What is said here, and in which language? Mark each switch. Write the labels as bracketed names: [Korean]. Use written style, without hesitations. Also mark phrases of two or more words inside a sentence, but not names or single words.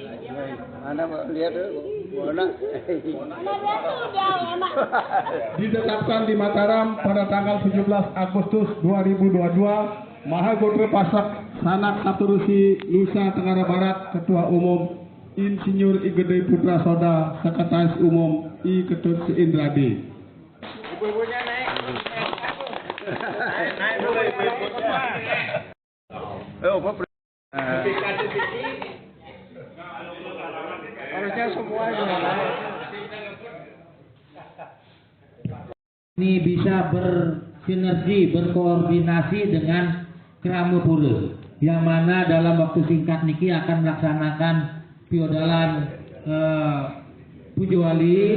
[Indonesian] Ditetapkan di Mataram pada tanggal 17 Agustus 2022. Mahagotra Pasak Sanak Saturusi Nusa Tenggara Barat. Ketua Umum Insinyur I Gede Putra Soda. Sekretaris Umum I Ketut Seindradi. Ibu-ibunya naik. Naik dulu ibu-ibunya. Harusnya semua ini bisa bersinergi, berkoordinasi dengan Kramo Pura, yang mana dalam waktu singkat niki akan melaksanakan piodalan Pujo Wali.